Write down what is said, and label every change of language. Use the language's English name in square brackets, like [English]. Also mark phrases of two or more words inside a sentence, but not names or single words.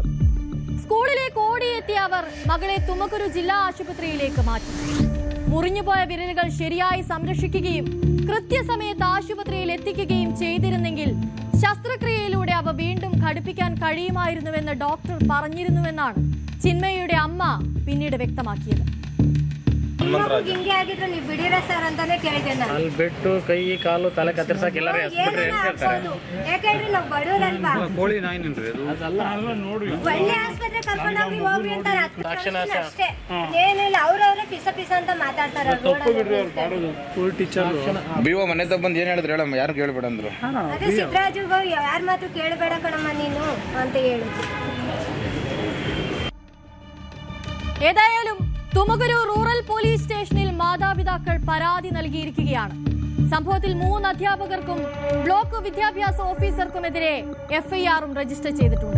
[Malayalam] സ്കൂളിലേക്ക് ഓടിയെത്തിയ അവർ മകളെ തുമകുരു ജില്ലാ ആശുപത്രിയിലേക്ക് മാറ്റി. മുറിഞ്ഞുപോയ വിരലുകൾ ശരിയായി സംരക്ഷിക്കുകയും കൃത്യസമയത്ത് ആശുപത്രിയിൽ എത്തിക്കുകയും ചെയ്തിരുന്നെങ്കിൽ ശസ്ത്രക്രിയയിലൂടെ അവ വീണ്ടും ഘടിപ്പിക്കാൻ കഴിയുമായിരുന്നുവെന്ന് ഡോക്ടർ പറഞ്ഞിരുന്നുവെന്നാണ് ചിന്മയുടെ അമ്മ പിന്നീട് വ്യക്തമാക്കിയത്. [Kannada] ಹಿಂಗೆ ಆಗಿದ್ರೆ ನೀವು ಬಿಡಿರ ಸರ್ ಅಂತಾನೆ ಕೇಳಿದೆ ನಾನು. ಅಲ್ಲಿ ಬಿಟ್ಟು ಕೈ ಕಾಲು ತಲೆ ಕತ್ತರಿಸಕ್ಕೆ ಎಲ್ಲರೂ ಯಾಕಂದ್ರೆ ನಾವು ಬಡವರಲ್ವಾ. ಕೋಳಿ ನಾಯಿನ್ರಿ ಅದು ಒಳ್ಳೆ ಆಸ್ಪತ್ರೆ ಕರ್ಕೊಂಡು ಹೋಗಿ ಹೋಗ್ರಿ ಅಂತಾರೆ ಅಷ್ಟೇ. ಏನಿಲ್ಲ, ಅವ್ರವ್ರೆ ಪಿಸ ಅಂತ ಮಾತಾಡ್ತಾರೆ. [English] School teacher [Kannada] ಬಿಒ ಮನೆ ತಗ ಬಂದು ಏನ್ ಹೇಳಿದ್ರು ಹೇಳಮ್ಮ, ಯಾರು ಕೇಳಬೇಡ ಅಂದ್ರು. ಅದೇ ಸಿದ್ದರಾಜು ಯಾರ ಮಾತು ಕೇಳಬೇಡ ಕಣಮ್ಮ ನೀನು ಅಂತ ಹೇಳಿದ್ರು. [Malayalam] ഏതായാലും തുമകുരു റൂറൽ പോലീസ് സ്റ്റേഷനിൽ മാതാപിതാക്കൾ പരാതി നൽകിയിരിക്കുകയാണ്. സംഭവത്തിൽ 3 അധ്യാപകർക്കും ബ്ലോക്ക് വിദ്യാഭ്യാസ ഓഫീസർക്കുമെതിരെ എഫ്ഐആറും രജിസ്റ്റർ ചെയ്തിട്ടുണ്ട്.